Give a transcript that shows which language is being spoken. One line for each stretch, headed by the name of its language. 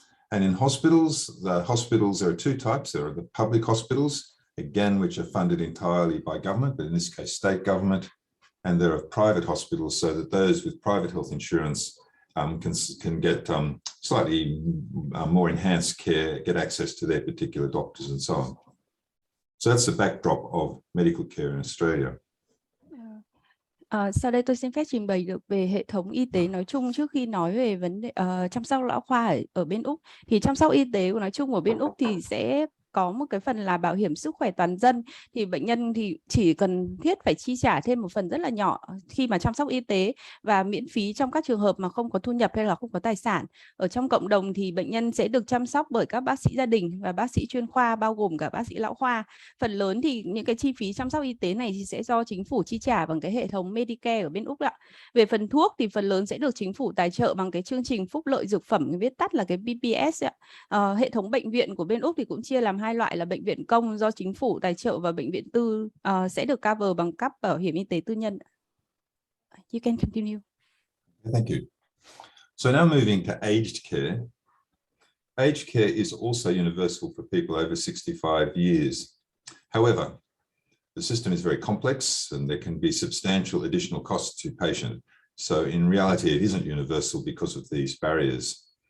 English: And in hospitals, there are two types. There are the public hospitals, again, which are funded entirely by government, but in this case, state government. And there are private hospitals, so that those with private health insurance can get slightly more enhanced care, get access to their particular doctors and so on. So that's the backdrop of medical care in Australia.
Vietnamese: Sau đây tôi xin phép trình bày được về hệ thống y tế nói chung trước khi nói về vấn đề chăm sóc lão khoa ở bên Úc. Thì chăm sóc y tế của nói chung ở bên Úc thì sẽ có một cái phần là bảo hiểm sức khỏe toàn dân, thì bệnh nhân thì chỉ cần thiết phải chi trả thêm một phần rất là nhỏ khi mà chăm sóc y tế và miễn phí trong các trường hợp mà không có thu nhập hay là không có tài sản. Ở trong cộng đồng thì bệnh nhân sẽ được chăm sóc bởi các bác sĩ gia đình và bác sĩ chuyên khoa, bao gồm cả bác sĩ lão khoa. Phần lớn thì những cái chi phí chăm sóc y tế này thì sẽ do chính phủ chi trả bằng cái hệ thống Medicare ở bên Úc ạ. Về phần thuốc thì phần lớn sẽ được chính phủ tài trợ bằng cái chương trình phúc lợi dược phẩm, viết tắt là cái PPS ạ. Hệ thống bệnh viện của bên Úc thì cũng chia làm hai loại là bệnh viện công do chính phủ tài trợ và bệnh viện tư sẽ được cover bằng cấp bảo hiểm y tế tư nhân.
English: You can continue. Thank you. So now moving to aged care. Aged care is also universal for people over 65 years. However, the system is very complex and there can be substantial additional costs to patient. So in reality, it isn't universal because of these barriers.